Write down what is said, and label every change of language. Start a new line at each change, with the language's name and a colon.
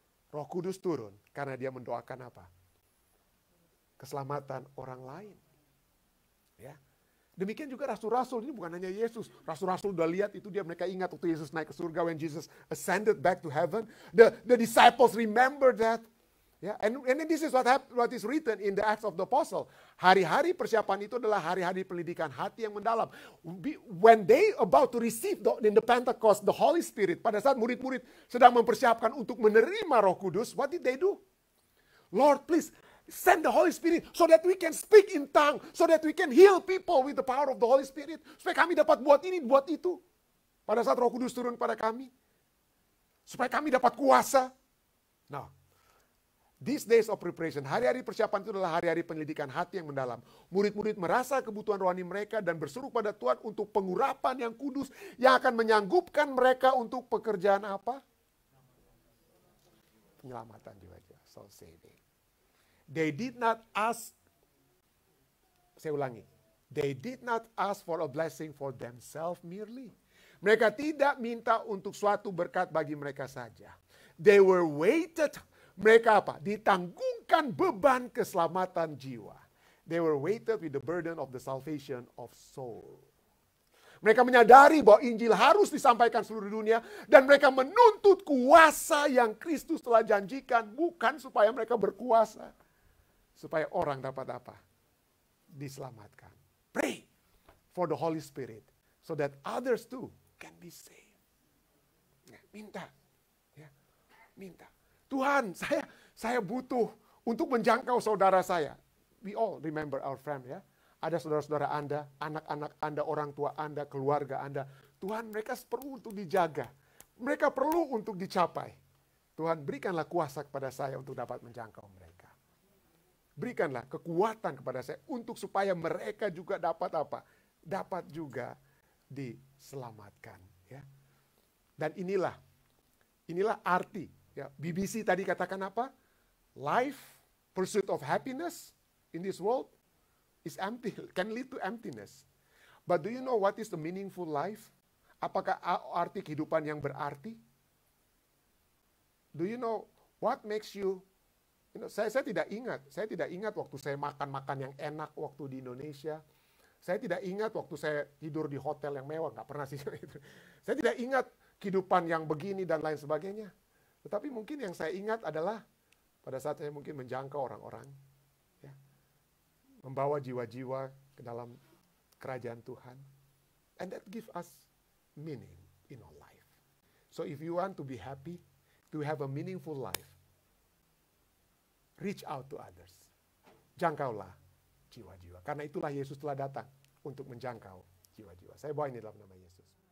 Indonesian: Roh Kudus turun karena dia mendoakan apa? Keselamatan orang lain. Ya. Demikian juga rasul-rasul, ini bukan hanya Yesus. Rasul-rasul udah lihat itu, mereka ingat waktu Yesus naik ke surga,
English: when Jesus ascended back to heaven. The disciples remember that. Ya, and this is what is written in the Acts of the Apostle.
Indonesian: Hari-hari persiapan itu adalah hari-hari pendidikan hati yang mendalam.
English: When they about to receive in the Pentecost the Holy Spirit,
Indonesian: pada saat murid-murid sedang mempersiapkan untuk menerima Roh Kudus,
English: what did they do? Lord, please send the Holy Spirit so that we can speak in tongue, so that we can heal people with the power of the Holy Spirit.
Indonesian: Supaya kami dapat buat ini, buat itu. Pada saat Roh Kudus turun pada kami. Supaya kami dapat kuasa. Nah,
English: these days of preparation,
Indonesian: hari-hari persiapan itu adalah hari-hari penyelidikan hati yang mendalam. Murid-murid merasa kebutuhan rohani mereka dan berseru pada Tuhan untuk pengurapan yang kudus yang akan menyanggupkan mereka untuk pekerjaan apa? Penyelamatan jiwa-jiwa,
English: soul saving. They did not ask,
Indonesian: saya ulangi,
English: they did not ask for a blessing for themselves merely.
Indonesian: Mereka tidak minta untuk suatu berkat bagi mereka saja.
English: They were weighted.
Indonesian: Mereka apa? Ditanggungkan beban keselamatan jiwa.
English: They were weighted with the burden of the salvation of soul.
Indonesian: Mereka menyadari bahwa Injil harus disampaikan seluruh dunia. Dan mereka menuntut kuasa yang Kristus telah janjikan. Bukan supaya mereka berkuasa. Supaya orang dapat apa? Diselamatkan.
English: Pray for the Holy Spirit. so that others too can be saved.
Indonesian: Nah, minta. Ya, minta. Tuhan, saya butuh untuk menjangkau saudara saya.
English: We all remember our friend,
Indonesian: ya. Ada saudara-saudara Anda, anak-anak Anda, orang tua Anda, keluarga Anda. Tuhan, mereka perlu untuk dijaga. Mereka perlu untuk dicapai. Tuhan, berikanlah kuasa kepada saya untuk dapat menjangkau mereka. Berikanlah kekuatan kepada saya untuk supaya mereka juga dapat apa? Dapat juga diselamatkan, ya. Dan inilah arti, ya. BBC tadi katakan apa?
English: Life, pursuit of happiness in this world is empty, can lead to emptiness. But do you know what is the meaningful life?
Indonesian: Apakah arti kehidupan yang berarti?
English: Do you know what makes you,
Indonesian: saya tidak ingat waktu saya makan yang enak waktu di Indonesia. Saya tidak ingat waktu saya tidur di hotel yang mewah, nggak pernah sih. Saya tidak ingat kehidupan yang begini dan lain sebagainya. Tetapi mungkin yang saya ingat adalah pada saat saya mungkin menjangkau orang-orang, ya, membawa jiwa-jiwa ke dalam kerajaan Tuhan.
English: And that gives us meaning in our life. So if you want to be happy, to have a meaningful life, reach out to others.
Indonesian: Jangkaulah jiwa-jiwa. Karena itulah Yesus telah datang untuk menjangkau jiwa-jiwa. Saya bawa ini dalam nama Yesus.